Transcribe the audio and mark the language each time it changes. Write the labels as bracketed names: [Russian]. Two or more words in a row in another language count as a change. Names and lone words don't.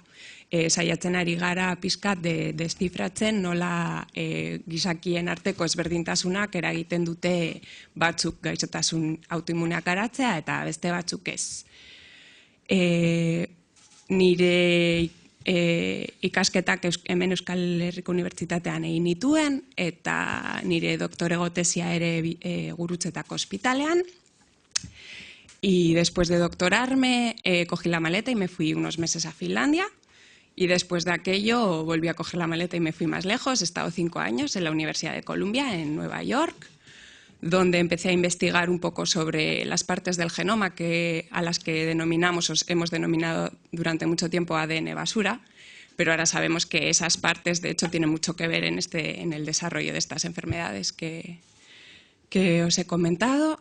[Basque] Saiatzen ari gara pizkat deszifratzen nola gizakien arteko ezberdintasunak eragiten dute batzuk gaixotasun autoimuneak garatzea eta beste batzuk ez. Nire ikasketak hemen Euskal Herriko Unibertsitatean egin nituen, eta nire doktorego tesia ere Gurutzetako ospitalean. [Spanish] Y después de doctorarme, cogí la maleta y me fui unos meses a Finlandia. Y después de aquello volví a coger la maleta y me fui más lejos. He estado 5 años en la Universidad de Columbia, en Nueva York, donde empecé a investigar un poco sobre las partes del genoma a las que hemos denominado durante mucho tiempo ADN basura, pero ahora sabemos que esas partes, de hecho, tienen mucho que ver en el desarrollo de estas enfermedades que os he comentado.